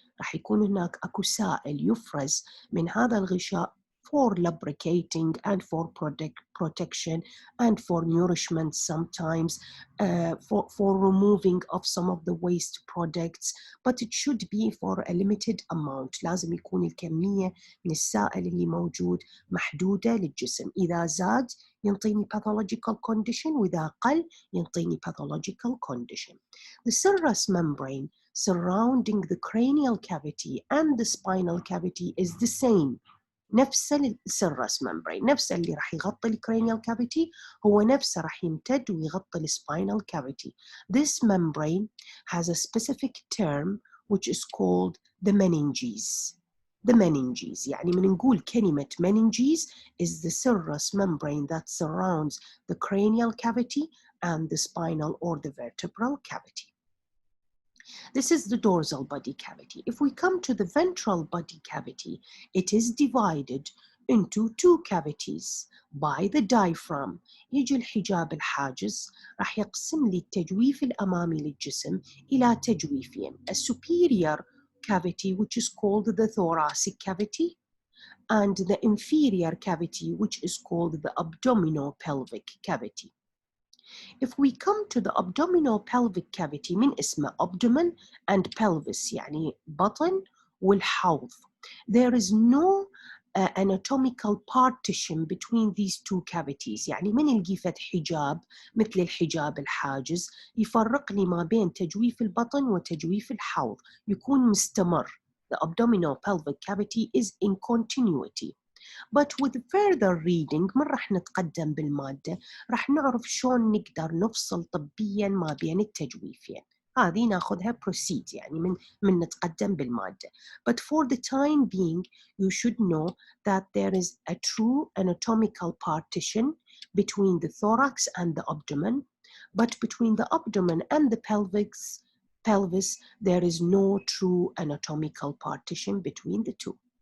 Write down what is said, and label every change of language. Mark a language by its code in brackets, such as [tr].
[ar] راح يكون هناك أكو سائل يفرز من هذا الغشاء [en] for lubricating and for protection and for nourishment sometimes, for removing of some of the waste products, but it should be for a limited amount. [ar] لازم يكون الكمية من السائل اللي موجود محدودة للجسم. إذا زاد ينطيني pathological condition وإذا قل ينطيني pathological condition. [en] The serous membrane surrounding the cranial cavity and the spinal cavity is the same. [ar] نفس السيرس membrane، نفس اللي راح يغطي الكرينيال كافيتي هو نفسه راح يمتد ويغطي السباينال كافيتي. [en] This membrane has a specific term which is called the meninges. The meninges، [ar] يعني من نقول كلمة [en] meninges is the serous membrane that surrounds the cranial cavity and the spinal or the vertebral cavity. This is the dorsal body cavity. If we come to the ventral body cavity, it is divided into two cavities by the diaphragm. [ar] يجي الحجاب الحاجز راح يقسم لي التجويف الأمامي للجسم إلى تجويفين. [en] A superior cavity which is called the thoracic cavity, and the inferior cavity which is called the abdominal pelvic cavity. If we come to the abdominal pelvic cavity, [ar] من اسمه [en] abdomen and pelvis [ar] يعني بطن والحوض. [en] There is no anatomical partition between these two cavities. [ar] يعني من نلقي فتح حجاب مثل الحجاب الحاجز يفرق لي ما بين تجويف البطن وتجويف الحوض، يكون مستمر. [en] The abdominal pelvic cavity is in continuity. But with further reading [ar] من راح نتقدم بالمادة راح نعرف شلون نقدر نفصل طبيا ما بين التجويفين. هذه ناخذها proceed يعني من نتقدم بالمادة. [en] But for the time being you should know that there is a true anatomical partition between the thorax and the abdomen, but between the abdomen and the pelvis there is no true anatomical partition between the two.